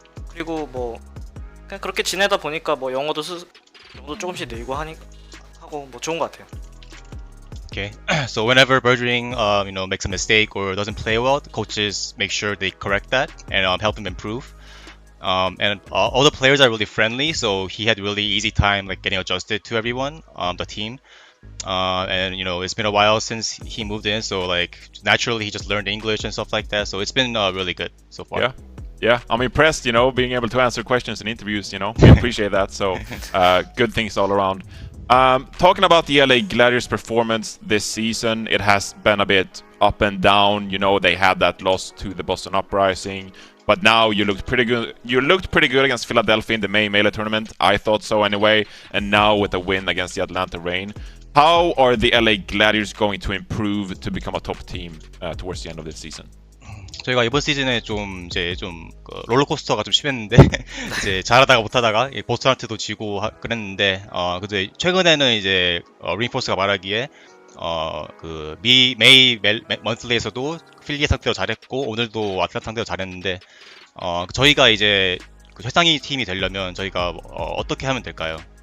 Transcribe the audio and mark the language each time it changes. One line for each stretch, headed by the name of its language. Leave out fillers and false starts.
Korean: 그리고 뭐 그냥 그렇게 지내다 보니까 뭐 영어도 조금씩 늘고 하고 뭐 좋은 것 같아요.
English: Okay, so whenever Birdring makes a mistake or doesn't play well, the coaches make sure they correct that and help him improve. And all the players are really friendly, so he had really easy time getting adjusted to everyone, the team. And it's been a while since he moved in, so naturally he just learned English and stuff like that. So it's been really good so far. Yeah, I'm impressed, being able to answer questions in interviews, we appreciate that. So good things all around. Talking about the LA Gladiators' performance this season, it has been a bit up and down. They had that loss to the Boston Uprising, but now you looked pretty good. You looked pretty good against Philadelphia in the May Melee tournament. I thought so anyway. And now with a win against the Atlanta Reign, how are the LA Gladiators going to improve to become a top team towards the end of this season?
Korean: 저희가 이번 시즌에 좀 롤러코스터가 좀 심했는데 이제 잘하다가 못하다가 보스한테도 지고 그랬는데 근데 최근에는 이제 린포스가 말하기에 그 메이 먼슬리에서도 필리에 상대로 잘했고 오늘도 아틀란타 상대로 잘했는데 저희가 이제 그 최상위 팀이 되려면 저희가 어떻게 하면 될까요?